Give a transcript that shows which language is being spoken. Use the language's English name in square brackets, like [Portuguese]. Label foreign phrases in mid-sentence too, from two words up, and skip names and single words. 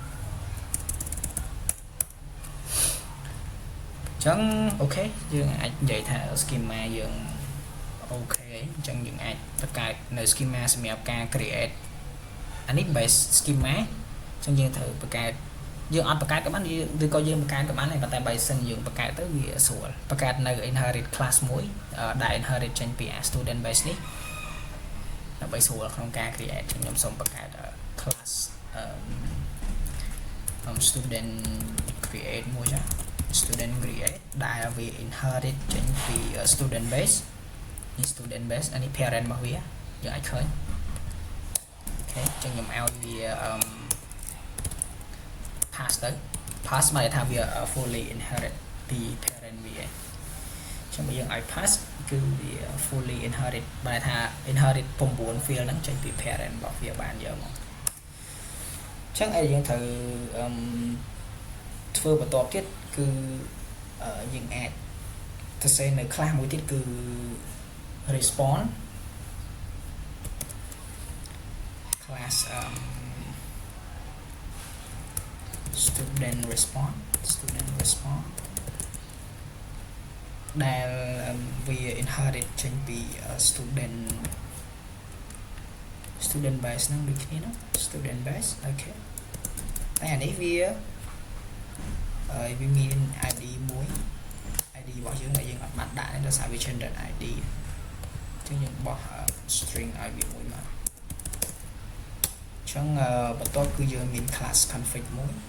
[Khmer] អញ្ចឹងអូខេយើងអាចនិយាយថា schema យើងអូខេអញ្ចឹងយើងអាចបង្កើតនៅ schema សម្រាប់ការ create អានេះ [English] base schema [Khmer] អញ្ចឹងយើងត្រូវបង្កើតយើងអត់បង្កើតក៏បានឬក៏យើងបង្កើតក៏បានដែរប៉ុន្តែបើសិនយើងបង្កើតទៅវាស្រួលបង្កើតនៅ [English] inherit class [Khmer] មួយដែល inherit ចេញពី [English] student base [Khmer] នេះដើម្បីស្រួលក្នុងការ create ខ្ញុំសូមបង្កើត class [English] student create [Khmer] មួយចា [English] student create [Khmer] ដែលវា inherit ចេញពី [English] student base [Khmer] នេះ [English] student base [Khmer] អានេះ parent របស់វាយើងអាចឃើញអូខេចឹងខ្ញុំឲ្យវា pass ទៅ pass មកថាវា [English] fully inherit [Khmer] ពី parent វាចឹងបើយើងឲ្យ pass គឺវា [English] fully inherit [Khmer] បែរថា [English] inherit 9 field [Khmer] ហ្នឹងចេញពី parent របស់វាបានយកមកចឹងឯងយើងត្រូវ ធ្វើបន្តទៀតគឺយើងអាចទៅសេនៅ class មួយទៀតគឺ [English] response class student response [Khmer] ដែលវា inherit ចេញពី [English] student base [Khmer] ហ្នឹងដូចគ្នាណា [English] student base [Khmer] អូខេតែអានេះវាមាន id មួយ id របស់យើងដែលយើងអត់បានដាក់ទេដោយសារវា [English] generate id [Khmer] អញ្ចឹងយើងបោះ string ឲ្យវាមួយមកអញ្ចឹងបន្ទាប់គឺយើងមាន [English] class config [Khmer] មួយ